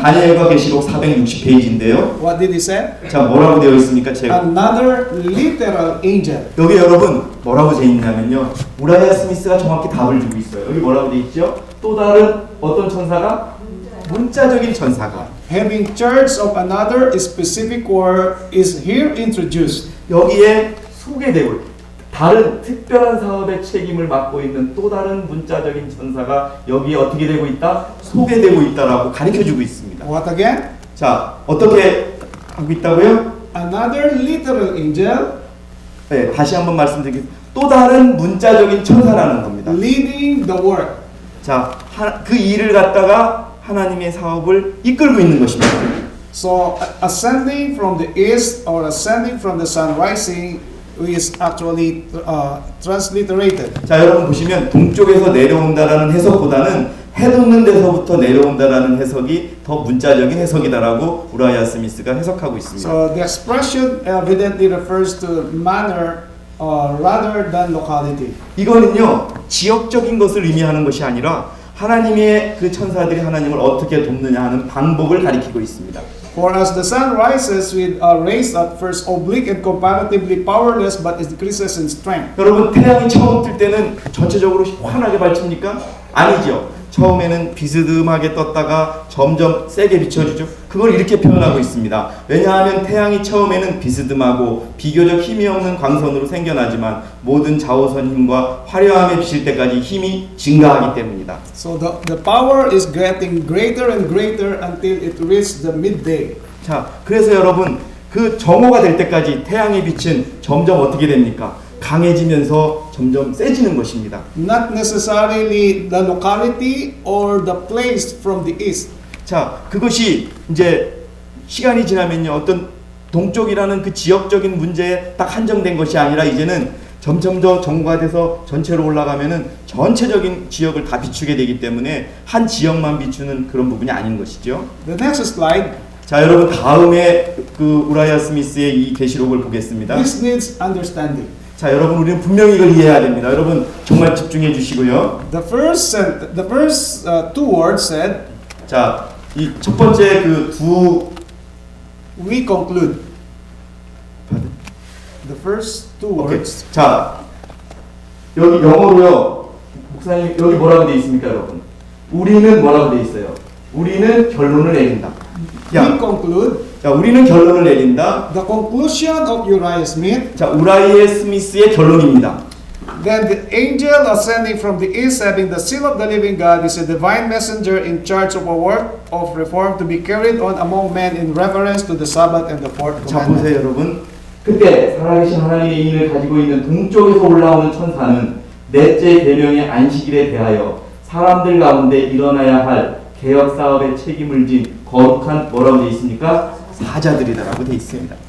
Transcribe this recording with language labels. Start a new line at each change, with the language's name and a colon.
Korean: 다니엘과 계시록 460페이지인데요.
English: What did he say?
Korean: 자, 뭐라고 되어 있습니까? 제가
English: Another literal angel.
Korean: 여기 여러분 뭐라고 되어 있냐면요. 우라이아 스미스가 정확히 답을 주고 있어요. 여기 뭐라고 되어 있죠? 또 다른 어떤 천사가 문자적인 천사가
English: Having charge of another specific work is here introduced.
Korean: 여기에 소개되고 다른 특별한 사업의 책임을 맡고 있는 또 다른 문자적인 천사가 여기에 어떻게 되고 있다? 소개되고 있다라고 가르쳐주고 있습니다.
English: What again?
Korean: 자, 어떻게 하고 있다고요?
English: Another literal angel
Korean: 네, 다시 한번 말씀드리겠습니다. 또 다른 문자적인 천사라는 겁니다.
English: leading the work.
Korean: 자, 그 일을 갖다가 하나님의 사업을 이끌고 있는 것입니다.
English: So ascending from the east or ascending from the sun rising is actually transliterated.
Korean: 자, 여러분 보시면 동쪽에서 내려온다라는 해석보다는 해 돋는 데서부터 내려온다라는 해석이 더 문자적인 해석이다라고 우라이아 스미스가 해석하고 있습니다.
English: So the expression evidently refers to manner rather than locality.
Korean: 이거는요 지역적인 것을 의미하는 것이 아니라 하나님의 그 천사들이 하나님을 어떻게 돕느냐 하는 방법을 가리키고 있습니다.
English: For as the sun rises with a rays at first oblique and comparatively powerless, but it decreases in strength.
Korean: 여러분 태양이 처음 뜰 때는 전체적으로 환하게 밝힙니까? 아니죠. 처음에는 비스듬하게 떴다가 점점 세게 비춰주죠. 그걸 이렇게 표현하고 있습니다. 왜냐하면 태양이 처음에는 비스듬하고 비교적 힘이 없는 광선으로 생겨나지만 모든 자오선 힘과 화려함에 비칠 때까지 힘이 증가하기 때문이다.
English: So the power is getting greater and greater until it reaches the midday.
Korean: 자, 그래서 여러분 그 정오가 될 때까지 태양의 빛은 점점 어떻게 됩니까? 강해지면서 점점 세지는 것입니다.
English: Not necessarily the locality or the place from the east.
Korean: 자, 그것이 이제 시간이 지나면요 어떤 동쪽이라는 그 지역적인 문제에 딱 한정된 것이 아니라 이제는 점점 더 정과돼서 전체로 올라가면은 전체적인 지역을 다 비추게 되기 때문에 한 지역만 비추는 그런 부분이 아닌 것이죠.
English: The next slide.
Korean: 자, 여러분 다음에 그 우라이아 스미스의 이 계시록을 보겠습니다.
English: This needs understanding.
Korean: 자, 여러분 우리는 분명히 이걸 이해해야 됩니다. 여러분 정말 집중해 주시고요.
English: The first two words said,
Korean: 자, 이 첫 번째 그 두
English: we conclude. The first two words.
Korean: 자, 여기 영어로요. 목사님 여기 뭐라고 돼 있습니까, 여러분? 우리는 뭐라고 돼 있어요? 우리는 결론을 내린다.
English: We conclude.
Korean: 자, 우리는 결론을 내린다.
English: The conclusion of Uriah Smith.
Korean: 자, 우라이아 스미스의 결론입니다.
English: Then the angel ascending from the east, having the seal of the living God, is a divine messenger in charge of a work of reform to be carried on among men in reverence to the Sabbath and the fourth
Korean: 자,
English: commandment.
Korean: 보세요, 여러분. 그때 살아계신 하나님의 인을 가지고 있는 동쪽에서 올라오는 천사는 넷째 계명의 안식일에 대하여 사람들 가운데 일어나야 할 개혁 사업의 책임을 진 거룩한 뭐라고 되어 있습니까? 사자들이다라고 되어 있습니다.